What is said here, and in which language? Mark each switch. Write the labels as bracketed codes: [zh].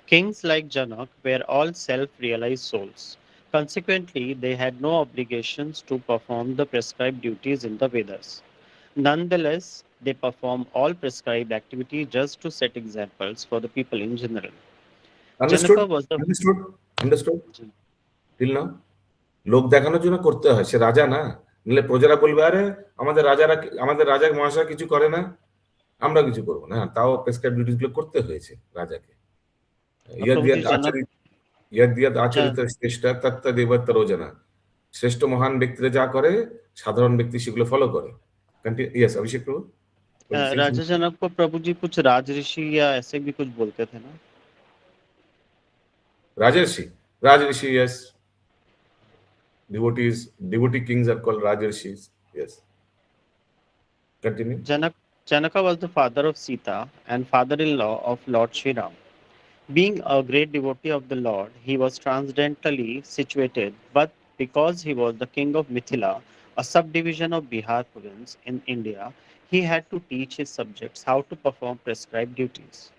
[en] Kings like Janak were all self-realized souls. Consequently, they had no obligations to perform the prescribed duties in the Vedas. Nonetheless, they perform all prescribed activities just to set examples for the people in general. Understood? Janaka was the Understood? Understood? Till now? [bn] লোক দেখানোর জন্য করতে হয়, সে রাজা না, নিলে প্রজারা বলবে আরে আমাদের রাজা মহাশয় কিছু করে না, আমরা কিছু করবো না। তাও প্রেসক্রাইব ডিউটিস গুলো করতে হয়েছে রাজাকে। [en] Prabhuji Janak, [sa] ইয়াদ আচরিত শ্রেষ্ঠ তত্ত্ব দেবত্তর জানা। [bn] শ্রেষ্ঠ মহান ব্যক্তিরা যা করে সাধারণ ব্যক্তি সেগুলো ফলো করে। ইয়েস অভিষেক প্রভু। [hi] राजा जनक को प्रभु जी कुछ राजऋषि या ऐसे भी कुछ बोलते थे ना? राजऋषि, yes. [en] Devotee kings are called Rajarshis. Yes. Continue. Janaka was the father of Sita and father-in-law of Lord Sri Ram. Being a great devotee of the Lord, he was transcendentally situated, but because he was the king of Mithila, a subdivision of Bihar province in India, he had to teach his subjects how to perform prescribed duties.